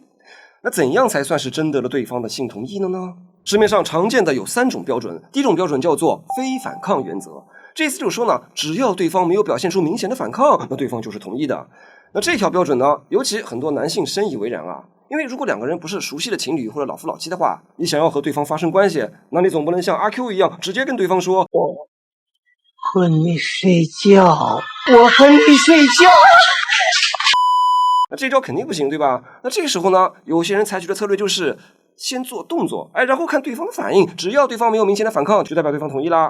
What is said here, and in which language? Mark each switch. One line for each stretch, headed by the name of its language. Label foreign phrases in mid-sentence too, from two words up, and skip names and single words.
Chinese: 那怎樣才算是徵得了對方的性同意了呢？市面上常見的有3種標準，第一種標準叫做非反抗原則，這意思就是說呢，只要對方沒有表現出明顯的反抗，那對方就是同意的。那這條標準呢，尤其很多男性深以為然啊，因為如果2個人不是熟悉的情侶或者老夫老妻的話，你想要和对方發生關係，那你總不能像阿 Q 一樣直接跟对方說我和你睡覺，我和你睡覺。那这招肯定不行，对吧？那这个时候呢，有些人采取的策略就是先做动作，然後看对方的反應，只要對方沒有明顯的反抗，就代表對方同意啦。